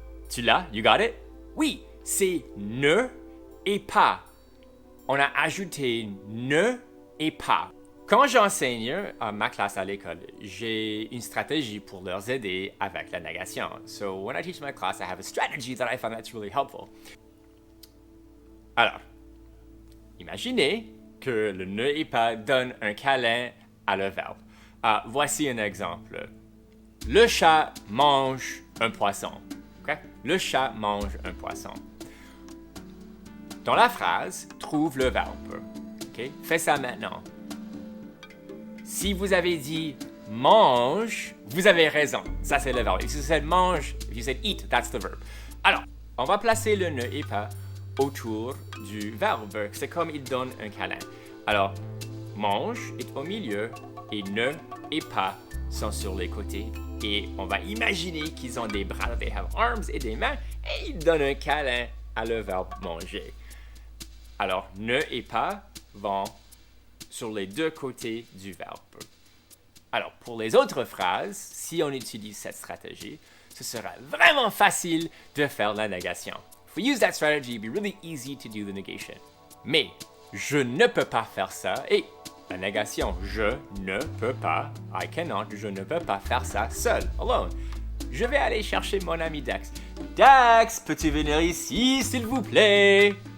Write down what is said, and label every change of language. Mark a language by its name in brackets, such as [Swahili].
[French] Tu l'as? [English] You got it? [French] Oui, c'est ne et pas. On a ajouté ne et pas. Quand j'enseigne ma classe à l'école, j'ai une stratégie pour leur aider avec la négation. [English] So when I teach my class, I have a strategy that I find that's really helpful. [French] Alors, imaginez que le ne et pas donne un câlin à le verbe. Voici un exemple. Le chat mange un poisson. Okay? Le chat mange un poisson. Dans la phrase, trouve le verbe. Okay? Fais ça maintenant. Si vous avez dit mange, vous avez raison. Ça, c'est le verbe. [English] If you said mange, if you said eat, that's the verb. [French] Alors, on va placer le ne et pas autour du verbe. C'est comme il donne un câlin. Alors, mange est au milieu et ne et pas sont sur les côtés. Et on va imaginer qu'ils ont des bras, [English] they have arms [French] et des mains, et ils donnent un câlin à le verbe manger. Alors, ne et pas vont sur les deux côtés du verbe. Alors, pour les autres phrases, si on utilise cette stratégie, ce sera vraiment facile de faire la négation. [English] If we use that strategy, it'd be really easy to do the negation. [French] Mais, je ne peux pas faire ça, et la négation, je ne peux pas, [English] I cannot, [French] je ne peux pas faire ça seul, alone. Je vais aller chercher mon ami Dax. Dax, peux-tu venir ici, s'il vous plaît?